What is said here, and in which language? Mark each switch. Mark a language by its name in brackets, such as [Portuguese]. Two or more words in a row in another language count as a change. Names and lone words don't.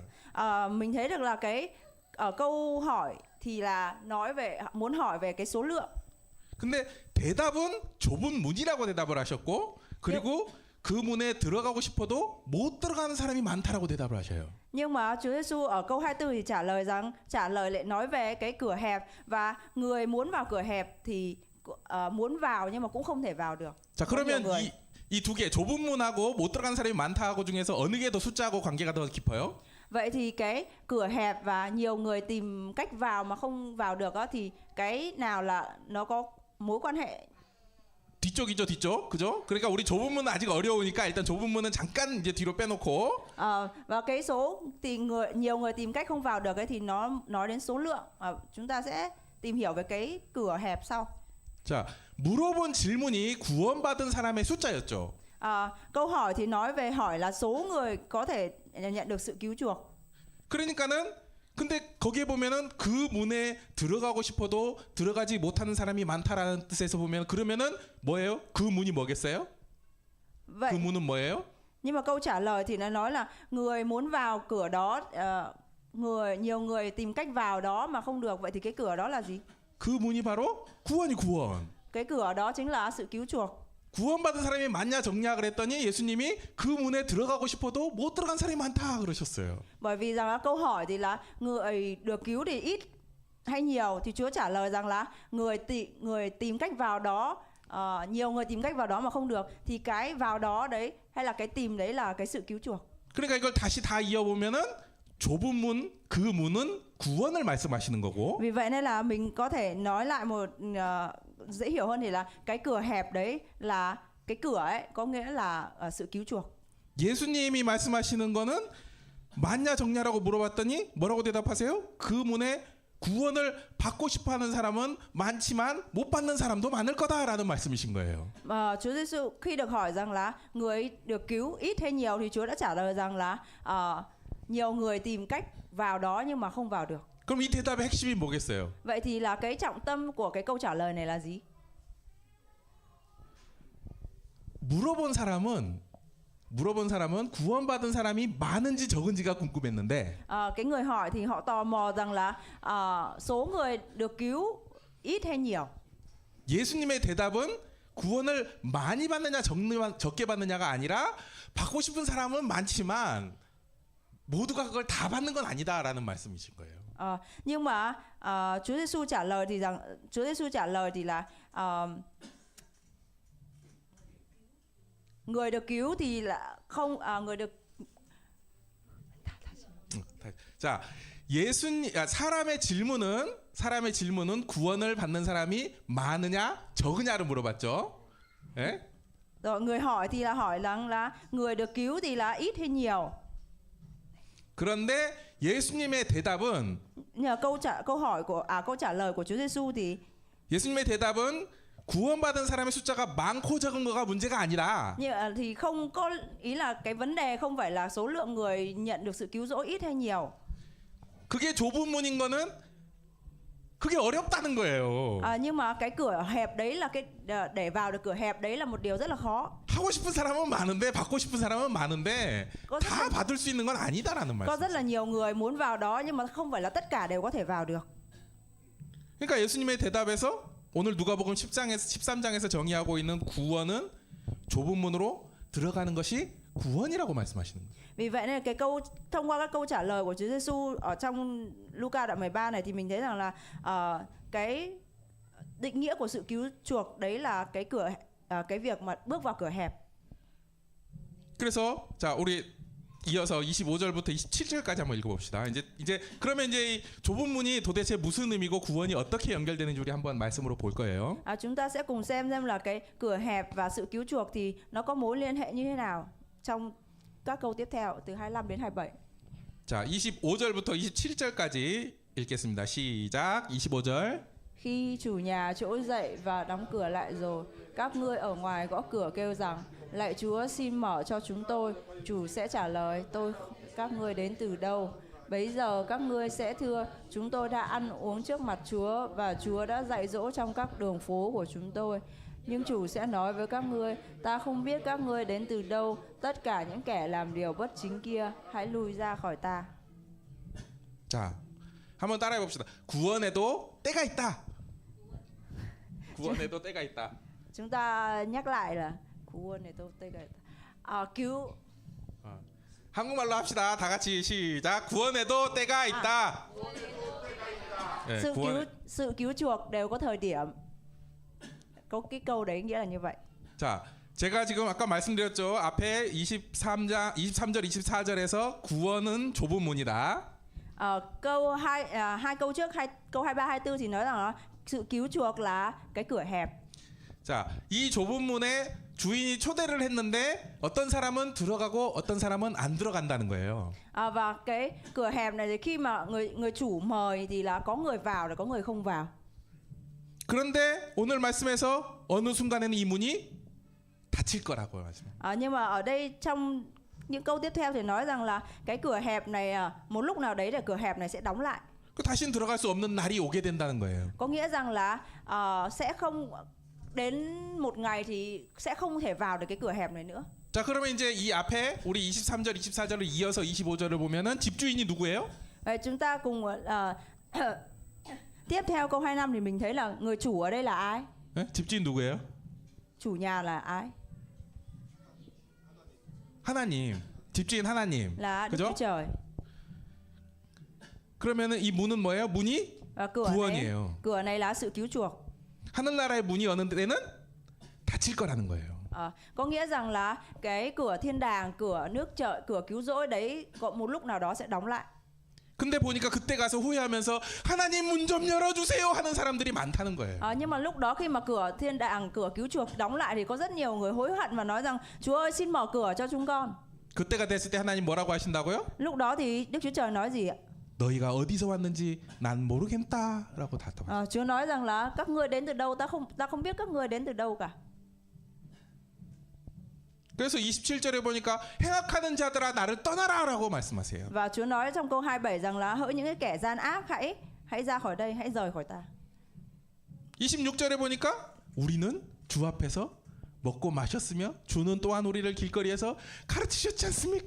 [Vietnamese] Mình thấy được là cái câu hỏi thì là muốn hỏi về cái số lượng. [Korean] 근데 대답은 좁은 문이라고 대답을 하셨고 그리고 그 문에 들어가고 싶어도 못 들어가는 사람이 많다라고 대답을 하셔요. [Vietnamese] Nhưng mà Chúa Giêsu ở câu 24 thì trả lời lại nói về cái cửa hẹp và người muốn vào cửa hẹp thì muốn vào nhưng mà cũng không thể vào được. [Korean] 자, 그러면 이 두 개 좁은 문하고 못 들어가는 사람이 많다하고 중에서 어느 게 더 숫자하고 관계가 더 깊어요? [Vietnamese] Vậy thì cái cửa hẹp và nhiều người tìm cách vào mà không vào được thì cái nào là nó có mối quan hệ? [Korean] 뒤쪽이죠, 뒤쪽. 그죠? 그러니까 우리 좁은 문은 아직 어려우니까 일단 좁은 문은 잠깐 이제 뒤로 빼놓고. [Vietnamese] Và cái số thì nhiều người tìm cách không vào được thì nó nói đến số lượng. Chúng ta sẽ tìm hiểu về cái cửa hẹp sau. [Korean] 자, 물어본 질문이 구원받은 사람의 숫자였죠. [Vietnamese] Câu hỏi thì nói về hỏi là số người có thể nhận được sự cứu chuộc. [Korean] 그러니까는 근데 거기에 보면은 그 문에 들어가고 싶어도 들어가지 못하는 사람이 많다라는 뜻에서 보면 그러면은 뭐예요? 그 문이 뭐겠어요? 그 [Vietnamese] Vậy [Korean] 문은 뭐예요? [Vietnamese] nhưng mà câu trả lời thì nó nói là người muốn vào cửa đó, nhiều người tìm cách vào đó mà không được. Vậy thì cái cửa đó là gì? [Korean] 그 문이 바로 구원이 구원. [Vietnamese] Cái cửa đó chính là sự cứu chuộc. [Korean] 구원받은 사람이 많냐 적냐 그랬더니 예수님이 그 문에 들어가고 싶어도 못 들어간 사람이 많다 그러셨어요. [Vietnamese] Bởi vì rằng là câu hỏi thì là người được cứu thì ít hay nhiều, thì Chúa trả lời rằng là người tìm cách vào đó, nhiều người tìm cách vào đó mà không được, thì cái vào đó đấy hay là cái tìm đấy là cái sự cứu chuộc. [Korean] 그러니까 이걸 다시 다 이어보면은 좁은 문, 그 문은 구원을 말씀하시는 거고. [Vietnamese] Vì vậy nên là mình có thể nói lại một dễ hiểu hơn thì là cái cửa hẹp đấy là cái cửa ấy, có nghĩa là sự cứu chuộc. [Korean] 예수님이 말씀하시는 거는 맞냐 적냐라고 물어봤더니 뭐라고 대답하세요? 그 문에 구원을 받고 싶어하는 사람은 많지만 못 받는 사람도 많을 거다라는 말씀이신 거예요. [Vietnamese] Chúa Giêsu khi được hỏi rằng là người được cứu ít hay nhiều thì Chúa đã trả lời rằng là nhiều người tìm cách vào đó nhưng mà không vào được. [Korean] 그럼 이 대답의 핵심이 뭐겠어요? [Vietnamese] Vậy thì là cái trọng tâm của cái câu trả lời này là gì? [Korean] 물어본 사람은 구원받은 사람이 많은지 적은지가 궁금했는데 [Vietnamese] Cái người hỏi thì họ tò mò rằng là số người được cứu ít hay nhiều. [Korean] 예수님의 대답은 구원을 많이 받느냐 적게 받느냐가 아니라 받고 싶은 사람은 많지만 모두가 그걸 다 받는 건 아니다라는 말씀이신 거예요. [Vietnamese] Nhưng mà Chúa Giêsu trả lời thì là người được cứu thì là không, người được. [Korean] 자, 사람의 질문은 구원을 받는 사람이 많으냐 적으냐를 물어봤죠. 예? [Vietnamese] Rồi người hỏi thì là hỏi rằng là người được cứu thì là ít hay nhiều. [Korean] 그런데 예수님의 대답은 [Vietnamese] Nhờ câu trả lời của Chúa Giêsu thì [Korean] 예수님의 대답은 구원받은 사람의 숫자가 많고 적은 거가 문제가 아니라 [Vietnamese] thì không có ý là cái vấn đề không phải là số lượng người nhận được sự cứu rỗi ít hay nhiều. [Korean] 그게 좁은 문인 거는 그게 어렵다는 거예요. [Vietnamese] Nhưng mà cái cửa hẹp đấy là để vào được cửa hẹp đấy là một điều rất là khó. [Korean] 하고 싶은 사람은 많은데 받고 싶은 사람은 많은데 다 받을 수 있는 건 아니다라는 [Vietnamese] Có rất [Korean] 말씀. [Vietnamese] là nhiều người muốn vào đó nhưng mà không phải là tất cả đều có thể vào được. [Korean] 그러니까 예수님의 대답에서 오늘 누가복음 13장에서 정의하고 있는 구원은 좁은 문으로 들어가는 것이 구원이라고 말씀하시는 거예요. [Vietnamese] Vì vậy nên thông qua các câu trả lời của Chúa Giêsu ở trong Luca đoạn 13 này thì mình thấy rằng là cái định nghĩa của sự cứu chuộc đấy là cái việc mà bước vào cửa hẹp. [Korean] 그래서 자, 우리 이어서 25절부터 27절까지 한번 읽어봅시다. 이제 그러면 이제 이 좁은 문이 도대체 무슨 의미고 구원이 어떻게 연결되는지 우리 한번 말씀으로 볼 거예요. [Vietnamese] Chúng ta sẽ cùng xem là cái cửa hẹp và sự cứu chuộc thì nó có mối liên hệ như thế nào trong các câu tiếp theo từ 25 đến 27. [Korean] 자, 25절부터 27절까지 읽겠습니다. 시작. 25절. [Vietnamese] Khi chủ nhà trỗi dậy và đóng cửa lại rồi, các ngươi ở ngoài gõ cửa kêu rằng: Lạy Chúa, xin mở cho chúng tôi. Chủ sẽ trả lời: các ngươi đến từ đâu? Bấy giờ các ngươi sẽ thưa: chúng tôi đã ăn uống trước mặt Chúa và Chúa đã dạy dỗ trong các đường phố của chúng tôi. Nhưng chủ sẽ nói với các ngươi: ta không biết các ngươi đến từ đâu. Tất cả những kẻ làm điều bất chính kia, hãy lui ra khỏi ta. [Korean] 자, 한번 따라해 봅시다. 구원에도 때가 있다. 구원에도 때가 있다. [Vietnamese] Chúng ta nhắc lại là cứu. [Korean] 한국말로 합시다. 다 같이 시작. 구원에도 때가 있다. 네, [Vietnamese] Sự cứu chuộc đều có thời điểm. Có cái câu đấy nghĩa là như vậy. [Korean] 자, 제가 지금 아까 말씀드렸죠. 앞에 23절, 24절에서 구원은 좁은 문이다. [Vietnamese] Hai câu trước, câu 23, 24 thì nói rằng là sự cứu chuộc là cái cửa hẹp. [Korean] 자, 이 좁은 문에 주인이 초대를 했는데 어떤 사람은 들어가고 어떤 사람은 안 들어간다는 거예요. [Vietnamese] Và cái cửa hẹp này thì khi mà người chủ mời thì là có người vào và có người không vào. [Korean] 그런데 오늘 말씀에서 어느 순간에는 이 문이 닫힐 거라고 말씀. [Vietnamese] Nhưng mà ở đây trong những câu tiếp theo thì nói rằng là cái cửa hẹp này một lúc nào đấy là cửa hẹp này sẽ đóng lại. [Korean] 그 다시는 들어갈 수 없는 날이 오게 된다는 거예요. [Vietnamese] Có nghĩa rằng là sẽ không đến một ngày thì sẽ không thể vào được cái cửa hẹp này nữa. [Korean] 자, 그러면 이제 이 앞에 우리 23절, 24절을 이어서 25절을 보면은 집주인이 누구예요? [Vietnamese] Vậy chúng ta cùng tiếp theo câu 25 thì mình thấy là người chủ ở đây là ai? [Korean] 네? 집주인 누구예요? [Vietnamese] Chủ nhà là ai? [Korean] 하나님. 집주인 하나님. [Vietnamese] Là Đức [Korean] 그죠? [Vietnamese] Chúa Trời. [Korean] 그러면은 이 문은 뭐예요? 문이 [Vietnamese] Và cửa này là sự cứu chuộc. [Korean] 하늘나라의 문이 어느 때는 닫힐 거라는 거예요. [Vietnamese] Có nghĩa rằng là cái cửa thiên đàng, cửa nước trời, cửa cứu rỗi đấy có một lúc nào đó sẽ đóng lại. [Korean] 근데 보니까 그때 가서 후회하면서 하나님 문 좀 열어주세요 하는 사람들이 많다는 거예요. [Vietnamese] Nhưng mà lúc đó khi mà cửa thiên đàng, cửa cứu chuộc đóng lại thì có rất nhiều người hối hận và nói rằng Chúa ơi xin mở cửa cho chúng con. [Korean] 그때가 됐을 때 하나님 뭐라고 하신다고요? [Vietnamese] Lúc đó thì Đức Chúa Trời nói gì ạ? [Korean] 너희가 어디서 왔는지 난 모르겠다라고 답답합니다. [Vietnamese] Chúa nói rằng là các ngươi đến từ đâu, ta không biết các ngươi đến từ đâu cả. [Korean] 그래서 27절에 보니까 행악하는 자들아 나를 떠나라라고 말씀하세요. [Vietnamese] Và Chúa nói trong câu 27 rằng là hỡi những cái kẻ gian ác hãy ra khỏi đây, hãy rời khỏi ta. [Korean] 26절에 보니까 우리는 주 앞에서 먹고 마셨으며 주는 또한 우리를 길거리에서 가르치셨지 않습니까?